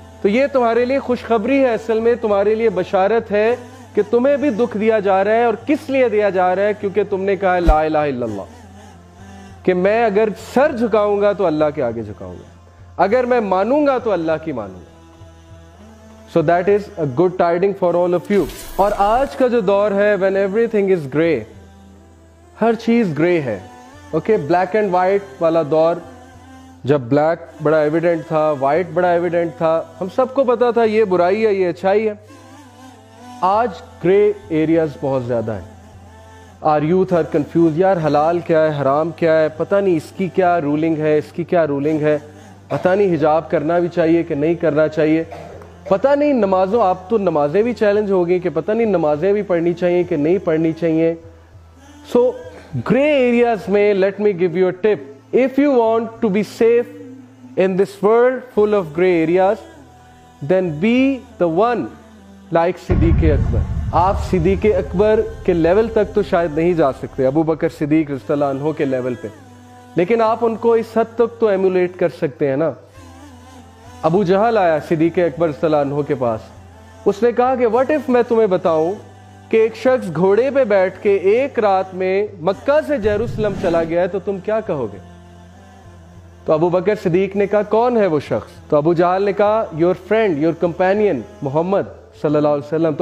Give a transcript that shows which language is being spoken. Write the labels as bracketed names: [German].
[Urdu] تو یہ تمہارے لیے خوشخبری ہے، اصل میں تمہارے لیے بشارت ہے کہ تمہیں بھی دکھ دیا جا رہا ہے. اور کس لیے دیا جا رہا ہے؟ کیونکہ تم نے کہا لا الہ الا اللہ، کہ میں اگر سر جھکاؤں گا تو اللہ کے آگے جھکاؤں گا، اگر میں مانوں گا تو اللہ کی مانوں گا. [English] So that is a good tiding for all of you. [Urdu] اور آج کا جو دور ہے [English] when everything is grey، [Urdu] ہر چیز گرے ہے. اوکے، بلیک اینڈ وائٹ والا دور، جب بلیک بڑا ایویڈنٹ تھا، وائٹ بڑا ایویڈنٹ تھا، ہم سب کو پتا تھا یہ برائی ہے، یہ اچھائی ہے. آج گرے ایریاز بہت زیادہ ہیں. [English] are youth are confused, [Urdu] یار حلال کیا ہے، حرام کیا ہے، پتہ نہیں اس کی کیا رولنگ ہے، اس کی کیا رولنگ ہے، پتہ نہیں حجاب کرنا بھی چاہیے کہ نہیں کرنا چاہیے، پتہ نہیں نمازوں، آپ تو نمازیں بھی چیلنج ہو گئی کہ پتہ نہیں نمازیں بھی پڑھنی چاہیے کہ نہیں پڑھنی چاہیے. [English] So grey areas میں let me give you a tip. If you want to be safe in this world full of grey areas then be the one like Siddiq Akbar. [Urdu] آپ صدیق اکبر کے لیول تک تو شاید نہیں جا سکتے، ابو بکر صدیق رضی اللہ عنہ کے لیول پہ، لیکن آپ ان کو اس حد تک تو ایمولیٹ کر سکتے ہیں نا. ابو جہل آیا صدیق اکبر رضی اللہ عنہ کے پاس، اس نے کہا کہ [English] what if [Urdu] میں تمہیں بتاؤں کہ ایک شخص گھوڑے پہ بیٹھ کے ایک رات میں مکہ سے یروشلم چلا گیا ہے تو تم کیا کہو گے؟ تو ابو بکر صدیق نے کہا کون ہے وہ شخص؟ تو ابو جہل نے کہا [English] your friend, your companion [Urdu] محمد صلی اللہ علیہ وسلم.